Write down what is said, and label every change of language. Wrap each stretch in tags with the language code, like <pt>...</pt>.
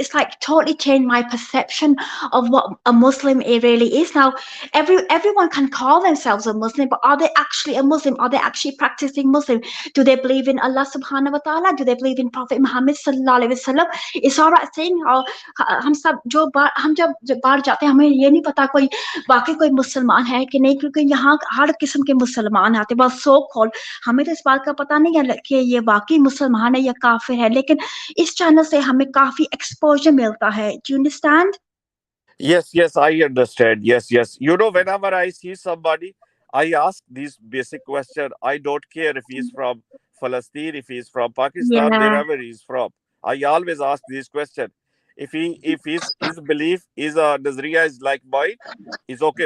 <en>It's like totally changed my perception of what a Muslim really is. Now, everyone can call themselves a Muslim, but are they actually a Muslim? Are they actually practicing Muslim? Do they believe in Allah subhanahu wa ta'ala? Do they believe in Prophet Muhammad sallallahu alaihi wasallam? It's all right saying,</en> <hi>हम जब बाहर जाते हैं, हमें ये नहीं पता कोई वाकई कोई मुसलमान है कि नहीं, क्योंकि यहाँ हर किस्म के मुसलमान आते हैं, बस सो कॉल, हमें तो इस बात का पता नहीं है कि ये वाकई मुसलमान है या काफिर है, लेकिन इस चैनल से हमें काफी एक्सपोजर मिलता है.</hi> <en>Do you understand? Yes, I understand. Yes. Whenever I see somebody, I ask this basic question. I don't care if he's from Palestine, if he's from Pakistan, wherever he's from. I always ask this question. If his belief is Nazariya is like mine, is okay.</en>